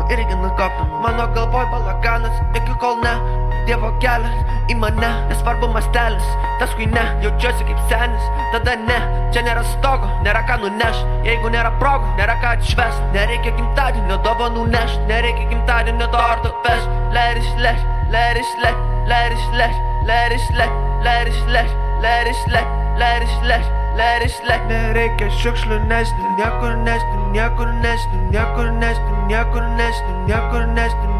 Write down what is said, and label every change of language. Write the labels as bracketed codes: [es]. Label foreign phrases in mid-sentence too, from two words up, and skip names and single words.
[lt] Mano galvoj balaganas, iki kol ne Dievo kelias į mane, nesvarbu mastelis. Taskui ne, jaučiuosi kaip senis. Tada ne, čia nėra stogo, nėra ką nunešt. Jeigu nėra progų, nėra ką atšvest. Nereikia gimtadienio dovanų nešt. Nereikia gimtadienio torto vežt. [en] Let it slide. [lt] Nereikia šiukšlių nešti. Niekur nešti.